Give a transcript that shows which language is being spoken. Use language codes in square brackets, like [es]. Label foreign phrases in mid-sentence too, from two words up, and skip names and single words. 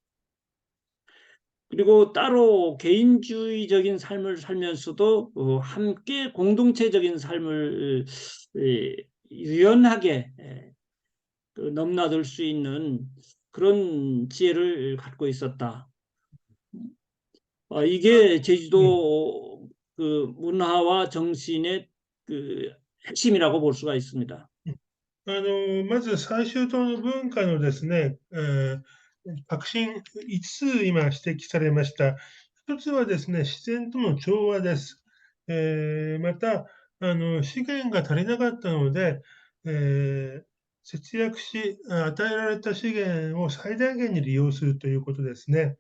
[ko] 그리고 따로 개인주의적인 삶을 살면서도 함께 공동체적인 삶을 유연하게 넘나들 수 있는 그런 지혜를 갖고 있었다. 이게 제주도 그 문화와 정신의 그 핵심이라고 볼 수가 있습니다. [ja] まず最終島の文化のですね、革新5つ今指摘されました。1つはですね、自然との調和です。また、資源が足りなかったので、節約し、与えられた資源を最大限に利用するということですね。